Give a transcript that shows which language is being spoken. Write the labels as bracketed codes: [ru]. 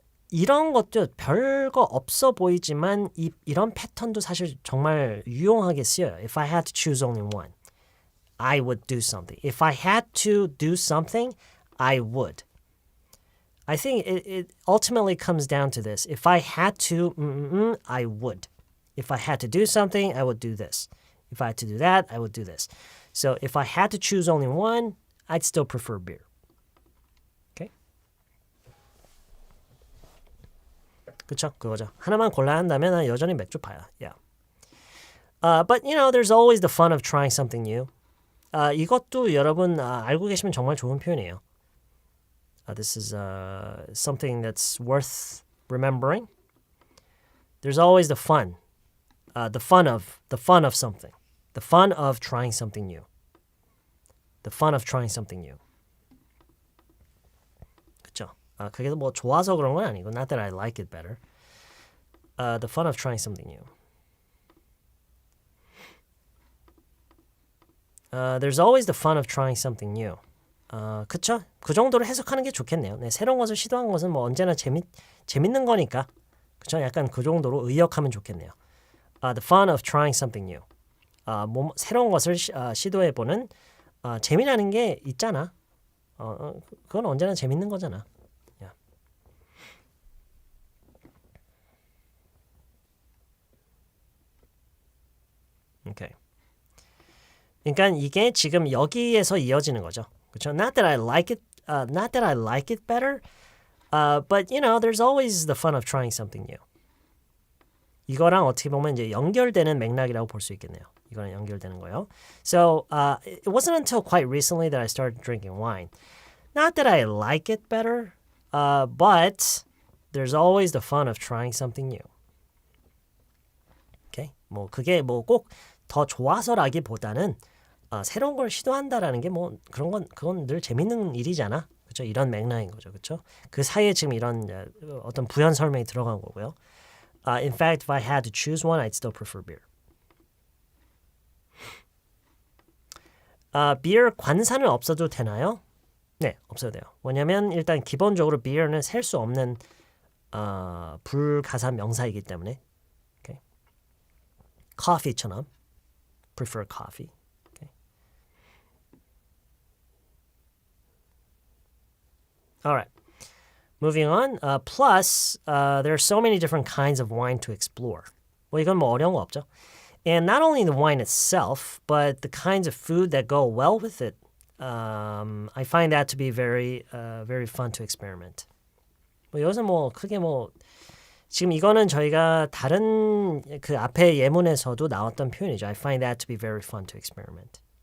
[ko] 이런 것도 별거 없어 보이지만 이런 패턴도 사실 정말 유용하게 쓰여요. [en] If I had to choose only one, I would do something. If I had to do something, I would. I think it ultimately comes down to this. If I had to, I would. If I had to do something, I would do this. If I had to do that, I would do this. So if I had to choose only one, I'd still prefer beer. Okay? [ko] 그쵸? 그거죠. 하나만 골라야 한다면 난 여전히 맥주 파야. [en] Yeah. But you know, there's always the fun of trying something new. [ko] 이것도 여러분 알고 계시면 정말 좋은 표현이에요. [en] This is something that's worth remembering. There's always the fun of something, the fun of trying something new, the fun of trying something new. [ko] 그렇죠? 그게 뭐 좋아서 그런 건 아니고, [en] not that I like it better. The fun of trying something new. There's always the fun of trying something new. [ko] 그쵸? 그 정도로 해석하는 게 좋겠네요. 네, 새로운 것을 시도한 것은 뭐 언제나 재밌는 거니까. 그쵸? 약간 그 정도로 의역하면 좋겠네요. The fun of trying something new. 새로운 것을 시도해보는 재미라는 게 있잖아. 그건 언제나 재밌는 거잖아. [en] Yeah. Okay. [ko] 그러니까 이게 지금 여기에서 이어지는 거죠. 그렇죠? [en] Not that I like it, not that I like it better, but you know, there's always the fun of trying something new. [ko] 이거랑 어떻게 보면 이제 연결되는 맥락이라고 볼 수 있겠네요. 이거랑 연결되는 거요. [en] So it wasn't until quite recently that I started drinking wine. Not that I like it better, but there's always the fun of trying something new. Okay? [ko] 뭐 그게 뭐 꼭 더 좋아서라기보다는 새로운 걸 시도한다라는 게 뭐 그건 늘 재밌는 일이잖아. 그렇죠? 이런 맥락인 거죠. 그렇죠? 그 사이에 지금 이런 어떤 부연 설명이 들어간 거고요. [en] In fact, if I had to choose one, I'd still prefer beer. [ko] 비어 관사는 없어도 되나요? 네, 없어도 돼요. 왜냐면 일단 기본적으로 beer는 셀 수 없는 불가산 명사이기 때문에. [en] Okay. coffee처럼 prefer coffee. Okay. All right. Moving on. Plus, there are so many different kinds of wine to explore. [ko] 뭐 이건 뭐 어려운 거 없죠. [en] And not only the wine itself, but the kinds of food that go well with it. I find that to be very fun to experiment. [ko] 뭐 여기서 뭐 크게 뭐 지금 이거는 저희가 다른 그 앞에 예문에서도 나왔던 표현이죠. [en] I find that to be very fun to experiment.